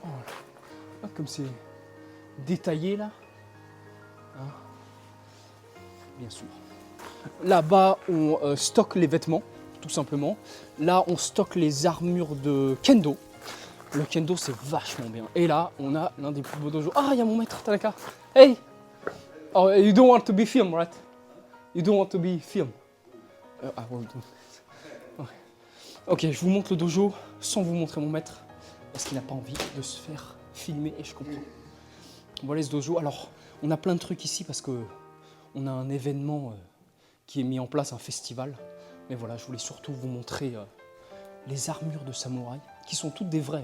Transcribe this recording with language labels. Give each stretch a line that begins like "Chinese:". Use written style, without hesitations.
French: Oh, comme c'est détaillé là. Hein. Bien sûr. Là-bas, on stocke les vêtements, tout simplement. Là, on stocke les armures de kendo. Le kendo, c'est vachement bien. Et là, on a l'un des plus beaux dojos. Ah, il y a mon maître, Tanaka. Hey!
English: Oh, you don't want to be filmed, right? You don't want to be filmed. I won't do.
French: Ok, je vous montre le dojo sans vous montrer mon maître. Parce qu'il n'a pas envie de se faire filmer et je comprends. Voilà ce dojo. Alors, on a plein de trucs ici parce que on a un événement qui est mis en place, un festival. Mais voilà, je voulais surtout vous montrer les armures de samouraï, qui sont toutes des vraies.